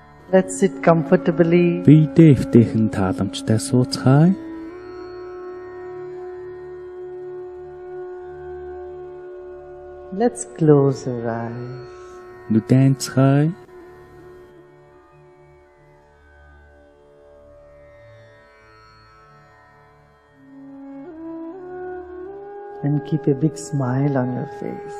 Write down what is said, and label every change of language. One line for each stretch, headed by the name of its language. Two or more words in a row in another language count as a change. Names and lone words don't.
English: Let's sit comfortably.
Mongolian: Биедээ эвтэйхэн тааламжтай сууцгаая.
English: Let's close our eyes.
Mongolian: Нүдэнцгаая.
English: And keep a big smile on your face.